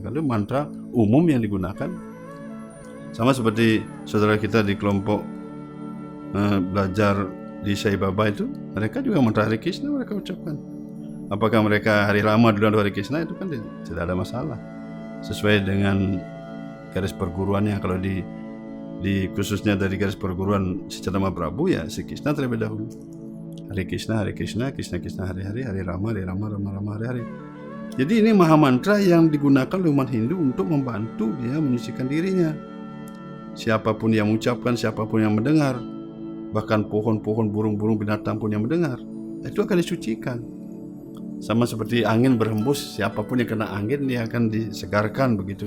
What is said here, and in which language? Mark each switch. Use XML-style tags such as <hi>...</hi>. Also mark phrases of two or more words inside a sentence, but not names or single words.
<id>Kalau mantra umum yang digunakan sama seperti saudara kita di kelompok belajar di Sai Baba itu, mereka juga mantra Hare Krishna mereka ucapkan. Apakah mereka hari lama duluan Hare Krishna, itu kan tidak ada masalah. Sesuai dengan garis perguruannya. Kalau di khususnya dari garis perguruan si Chaitanya Mahaprabhu, ya Sri Krishna terlebih dahulu.</id> <sa>Hare Krishna, Krishna Krishna, Hare Hare, Hare Rama, Rama, Hare Hare.</sa> <id>Jadi ini maha mantra yang digunakan oleh umat Hindu untuk membantu dia menyucikan dirinya. Siapapun yang mengucapkan, siapapun yang mendengar, bahkan pohon-pohon, burung-burung, binatang pun yang mendengar, itu akan disucikan. Sama seperti angin berhembus, siapapun yang kena angin dia akan disegarkan begitu.</id>